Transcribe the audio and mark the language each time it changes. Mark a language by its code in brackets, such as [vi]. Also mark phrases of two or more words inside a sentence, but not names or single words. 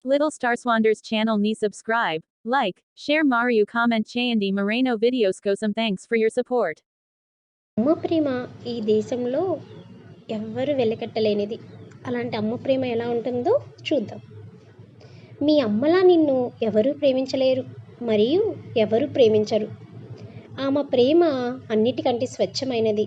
[en] Little Star Swanders channel ni subscribe, like, share Mariu comment చేయండి Moreno videos కోసం thanks for your support. [te] అమ్మ ప్రేమ ఈ దేశంలో ఎవ్వరు వెలకట్టలేనిది. అలాంటి అమ్మ ప్రేమ ఎలా ఉంటుందో చూద్దాం. మీ అమ్మలా నిన్ను ఎవరూ ప్రేమించలేరు మరియు ఎవరు ప్రేమించరు. ఆమె ప్రేమ అన్నిటికంటే స్వచ్ఛమైనది.